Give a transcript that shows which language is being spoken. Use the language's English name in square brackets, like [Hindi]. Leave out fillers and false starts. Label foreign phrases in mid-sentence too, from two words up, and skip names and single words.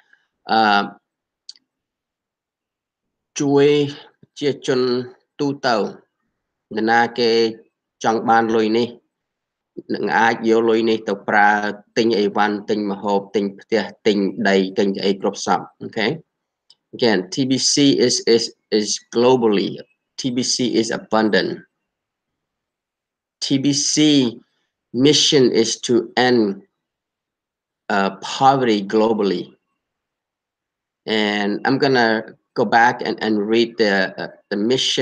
[Khmer] ជួយប្រជាជនទូទៅនរណាគេចង់បានលុយនេះនឹងអាចយកលុយនេះទៅប្រើទិញអីវ៉ាន់ទិញម្ហូបទិញផ្ទះទិញដីទិញអីគ្រប់សព [English] okay again TBC is globally TBC is abundant TBC mission is to end poverty globally and I'm gonna go back and read the mission.